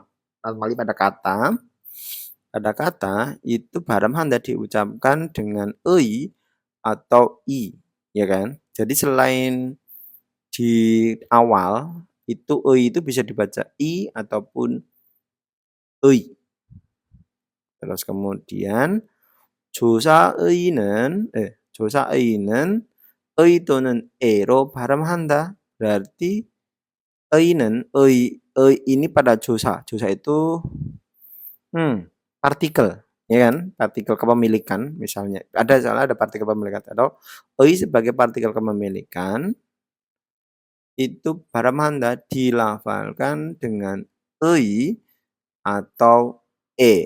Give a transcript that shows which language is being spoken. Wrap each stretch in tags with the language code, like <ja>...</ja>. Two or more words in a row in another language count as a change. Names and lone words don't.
<id>Kembali pada kata itu barang Anda diucapkan dengan ei atau i, ya kan? Jadi selain di awal itu ei itu bisa dibaca i ataupun ei. Terus kemudian</id> <ko>조사의는 의 또는 에로 발음한다.</ko> <id>Berarti 의는 ei ini pada 조사. 조사 itu partikel, ya kan? Partikel kepemilikan misalnya. Ada partikel kepemilikan atau ei sebagai partikel kepemilikan itu 발음한다 dilafalkan dengan ei atau e.</id>